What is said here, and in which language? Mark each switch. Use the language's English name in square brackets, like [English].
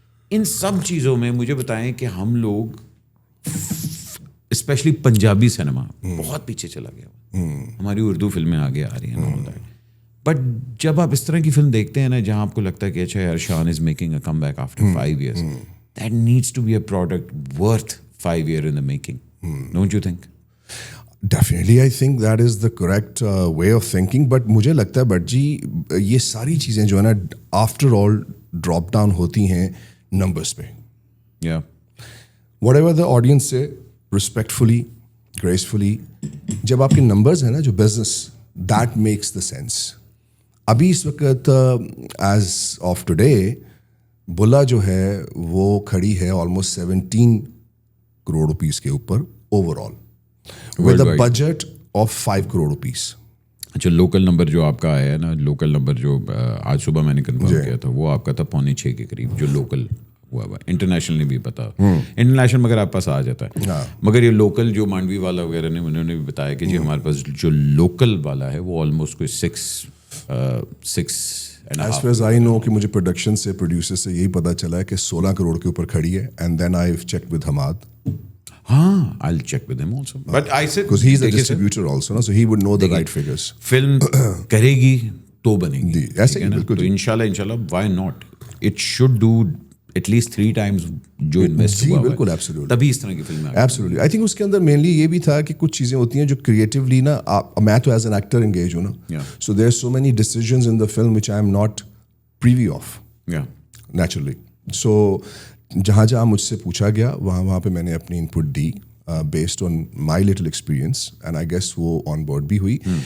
[Urdu] ان سب چیزوں میں مجھے بتائیں کہ ہم لوگ اسپیشلی پنجابی سنیما بہت پیچھے چلا گیا, ہماری اردو فلمیں آگے آ رہی ہیں, بٹ جب آپ اس طرح کی فلم دیکھتے ہیں نا جہاں آپ کو لگتا ہے کہ اچھا یار [English] Shaan is making a comeback after 5 years, that needs to be a product worth 5 years in the making. Don't you think? Definitely, I think that is the correct way of thinking. [Urdu] But مجھے لگتا ہے but جی یہ ساری چیزیں جو ہے نا [English] after all drop down [Urdu] ہوتی ہیں نمبرس پہ. [English] Yeah. Whatever the audience say, respectfully, gracefully, [Urdu] جب آپ کے نمبرز ہیں نا جو business, [English] that makes the sense. [Urdu] ابھی اس وقت [English] as of today [Urdu] بلا جو ہے وہ کھڑی ہے آلموسٹ 17 کروڑ روپیز کے اوپر over all, [English] with a budget of [Urdu] 5 crore rupees. اچھا لوکل نمبر جو آپ کا آیا ہے نا, لوکل نمبر جو آج صبح میں نے کنفرم کیا تھا وہ آپ کا تھا 5.25 کے قریب جو لوکل ہوا ہوا. انٹرنیشنل نہیں بھی پتا, انٹرنیشنل مگر آپ پاس آ جاتا ہے, مگر یہ لوکل جو مانڈوی والا وغیرہ نے انہوں نے بھی بتایا کہ جی ہمارے پاس جو لوکل والا ہے وہ آلموسٹ کوئی 6 [English] as far as I know [Urdu] کہ مجھے پروڈکشن سے پروڈیوسر سے یہی پتا چلا ہے کہ 16 کروڑ کے اوپر کھڑی ہے. [English] And then I check with Hammad. I'll check with him also. But I said because he's a distributor also, so he would know the right figures. [Urdu] Film کرے گی تو بنے گی, ایسے ہی بالکل. تو انشاءاللہ why not? [English] It should do at least 3 times [Urdu] جو انویسٹ ہوا ہے. بالکل absolutely. تبھی اس طرح کی film I. [English] Absolutely. I think [Urdu] اس کے اندر مینلی یہ بھی تھا کہ کچھ چیزیں ہوتی ہیں جو کریٹیولی نا, میں تو [English] as an actor engage [Urdu] ہوں نا, [English] so there are so many decisions in the film which I am not privy of. Yeah. Naturally. [Urdu] So جہاں جہاں مجھ سے پوچھا گیا وہاں پہ میں نے اپنی input the [English] based on my little experience, and I guess [Urdu] وہ [English] on board [Urdu] بھی ہوئی.